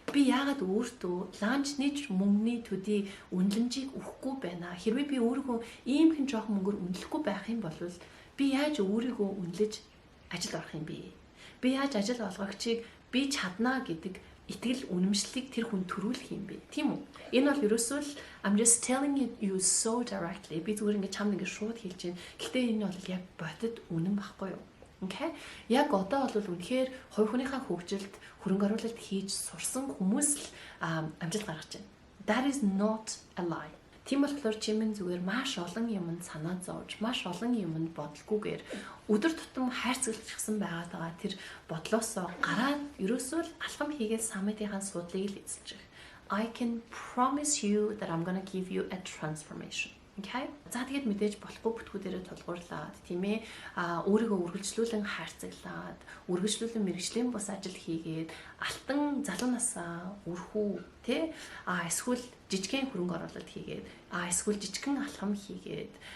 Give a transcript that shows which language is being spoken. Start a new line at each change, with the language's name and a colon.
Mongolian: Би яагаад өөртөө ланчны мөнгөний төдий үнэлэмжийг өгөхгүй байна? Хэрвээ би өөрийгөө ийм хэн жоохон мөнгөөр үнэлэхгүй байх юм бол би яаж өөрийгөө үнэлж ажил орох юм бэ? Би яаж ажил олгогчийг би чаднаа гэдэг итгэл үнэмшлийг тэр хүн төрүүлэх юм бэ? Тийм үү? Энэ бол ерөөсөө л
English: I'm just telling you so directly.
Mongolian: Би зүгээр ингээд чамд ингээд шууд хэлж байна. Гэхдээ энэ бол яг бодит үнэн байхгүй юу?
English: Okay?
Mongolian: Яг одоо бол үнэхээр хувь хүнийхээ хөгжилд хөрөнгө оруулалт хийж сурсан хүмүүс л амжилт гаргаж байна.
English: That is not a lie.
Mongolian: Тийм болохоор чи минь зүгээр маш олон юмд санаа зовж, маш олон юмд бодлогоогүйгээр өдөр тутам хайрцагчсан байгаадаа тэр бодлоосоо гараад ерөөсөө л алхам хийгээд саммитынхаа суудлыг л эзэлж байгаа.
English: I can promise you that I'm going to give you a transformation. Okay?
Mongolian: За тэгээд мэдээж болохгүй бүтгэүүдээрээ тулгуурлаад тийм ээ өөрийгөө үргэлжлүүлэн хайрцаглаад үргэлжлүүлэн мэрэгжлийн бус ажил хийгээд алтан залуу насаа өрхүү тий эсвэл жижигхэн хөрөнгө оруулалт хийгээд эсвэл жижигхэн алхам хийгээд